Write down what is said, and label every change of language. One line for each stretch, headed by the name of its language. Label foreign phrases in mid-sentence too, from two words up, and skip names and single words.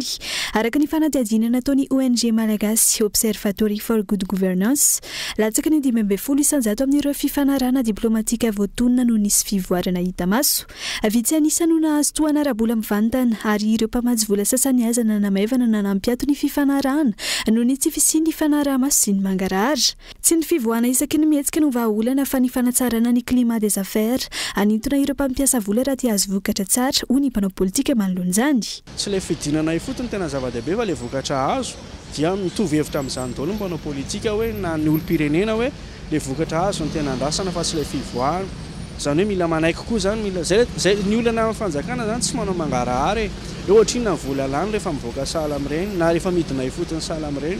Malagasy: Araka ny fanadihadiana nataony ONG Malagasy Observatory for Good Governance, latsaka ny 12 isanjato amin'ireo fifanarana diplomatika voatonona no nisy fivoarana hita maso. Vitsy anisany no nahazo toana ara-bola mivantana ary ireo mpamatsy vola sasany aza nanamaivana nanampiato ny fifanarana noho ny tsy fisian'ny fanaraha-maso sy ny mangarahara. Tsy ny fivoahana isaky ny mihetsika no vahaolana fa ny fanatsarana ny
French: climat des affaires
Malagasy: anintona ireo mpampiasa vola raha tia azo vokatra tsara ho ny mpanao politika manoloan'izany. Tsy ilay fidinana ifotony tena zava-dehibe fa ilay vokatra azo dia mitovy hevitra amin'izany daholo ny mpanao politika hoe na ny olom-pirenena hoe ilay vokatra azo ny tena andrasana fa tsy ilay fivoahana. Zany hoe mila manaiky koa zany, mila zay ny olana amin'ny fanjakana zany tsy manao mangarahara eo ohatriny na vola lany rehefa mivoaka sahala amin'ireny na rehefa midina ifotony sahala amin'ireny.